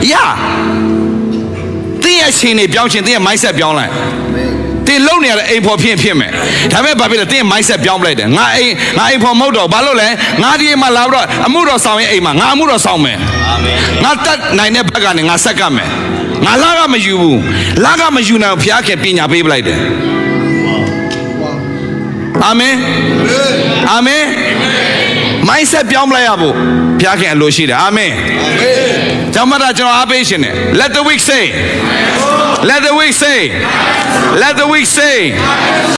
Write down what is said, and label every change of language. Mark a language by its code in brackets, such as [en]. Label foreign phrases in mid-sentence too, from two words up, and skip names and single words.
[my] တင်းရဲ့ရှင်တွေပြောင်းရှင်တင်းရဲ့ mindset ပြောင်းလိုက်တင်းလုံနေရတဲ့အိမ်ဖော်ဖြစ်မယ်ဒါပေမဲ့ဘာဖြစ်လဲတင်းရဲ့ mindset ပြောင်းပလိုက်တယ်ငါအိမ်ဖော်မဟုတ်တော့ဘာလို့လဲငါဒီအိမ်မှာလာတော့အမှုတော်ဆောင်ရဲ့အိမ်မှာငါအမှုတော်ဆောင်မယ်ငါတတ်နိုင်တဲ့ဘက်ကနေငါဆက်ကမယ်ငါလာကမယူဘူးလာကမယူနိုင်ဘုရားခင်ပညာပေးပလိုက်တယ် အာမင်အာမင် mindset ပြောင်းပလိုက်ရဖို့ဘုရားခင်အလိုရှိတယ်အာမင်ကြောင့်မတာကျွန်တော်အားပေးရှင်တယ် [en] let the weak say let the weak say